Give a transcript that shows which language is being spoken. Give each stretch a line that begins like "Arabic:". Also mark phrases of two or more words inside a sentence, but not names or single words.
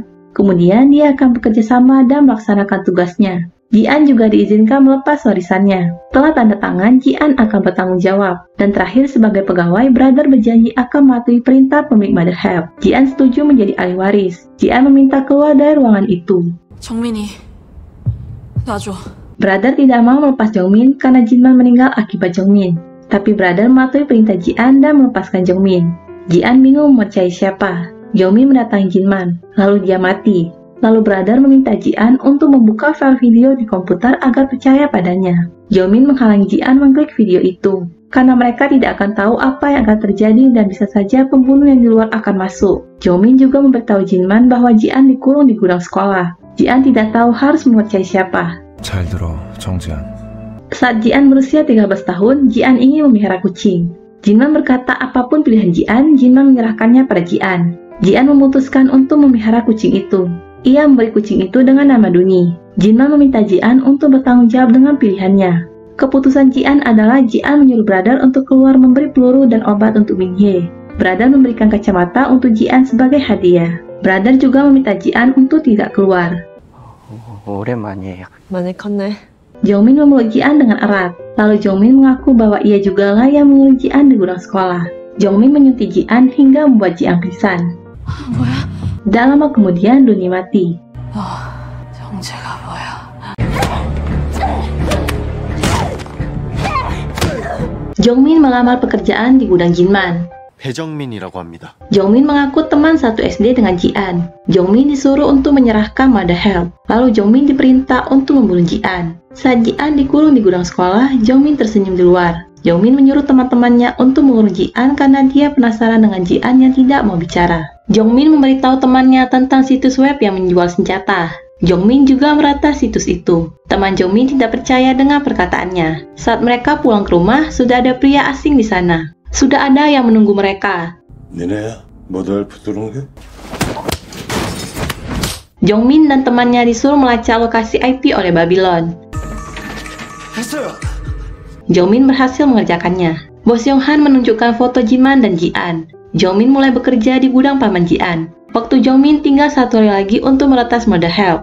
Indonesian: Kemudian dia akan bekerja sama dan melaksanakan tugasnya. Jian juga diizinkan melepas warisannya. Setelah tanda tangan, Jian akan bertanggung jawab. Dan terakhir sebagai pegawai, Brother berjanji akan mematuhi perintah pemilik Mother Help. Jian setuju menjadi ahli waris. Jian meminta keluar dari ruangan itu.
Korean: 정민이, 놔줘.
Indonesian: Brother tidak mau melepas Jongmin karena Jinman meninggal akibat Jongmin. Tapi Brother mematuhi perintah Jian dan melepaskan Jongmin. Jian bingung mempercayai siapa. Jongmin mendatangi Jinman, lalu dia mati. Lalu Brother meminta Jian untuk membuka file video di komputer agar percaya padanya. Jongmin menghalangi Jian mengklik video itu, karena mereka tidak akan tahu apa yang akan terjadi dan bisa saja pembunuh yang di luar akan masuk. Jongmin juga memberitahu Jinman bahwa Jian dikurung di gudang sekolah. Jian tidak tahu harus mempercayai siapa.
Korean: 잘 들어, 정지한.
Indonesian: Saat Jian berusia 13 tahun, Jian ingin memelihara kucing. Jinman berkata apapun pilihan Jian, Jinman menyerahkannya pada Jian. Jian memutuskan untuk memelihara kucing itu. Ia memberi kucing itu dengan nama Duni. Jinman meminta Jian untuk bertanggung jawab dengan pilihannya. Keputusan Jian adalah Jian menyuruh Brother untuk keluar memberi peluru dan obat untuk Minhye. Brother memberikan kacamata untuk Jian sebagai hadiah. Brother juga meminta Jian untuk tidak keluar.
Korean: 오랜만이에요. 많이 컸네.
Indonesian: Jongmin memeluk Jian dengan erat. Lalu Jongmin mengaku bahwa ia jugalah yang menyuruh Jian di gudang sekolah. Jongmin menyuntik Jian hingga membuat Jian pingsan.
Korean: 뭐야?
Indonesian: Tak lama kemudian Duni mati.
Korean: 너 정체가 뭐야?
Indonesian: Jongmin melamar pekerjaan di gudang Jinman.
Korean: 배정민이라고 합니다.
Indonesian: Jongmin mengaku teman satu SD dengan Jian. Jongmin disuruh untuk menyerahkan Mother Help. Lalu Jongmin diperintah untuk membunuh Jian. Saat Jian dikurung di gudang sekolah, Jongmin tersenyum di luar. Jongmin menyuruh teman-temannya untuk mengurung Jian karena dia penasaran dengan Jian yang tidak mau bicara. Jongmin memberitahu temannya tentang situs web yang menjual senjata. Jongmin juga meretas situs itu. Teman Jongmin tidak percaya dengan perkataannya. Saat mereka pulang ke rumah, sudah ada pria asing di sana. Sudah ada yang menunggu mereka.
Korean: 니네야, 모두 헬프 들어온 게?
Indonesian: Jongmin dan temannya disuruh melacak lokasi IP oleh Babylon. Jongmin berhasil mengerjakannya. Bos Yonghan menunjukkan foto Jinman dan Jian. Jongmin mulai bekerja di gudang paman Jian. Waktu Jongmin tinggal 1 hari lagi untuk meretas Mother Help.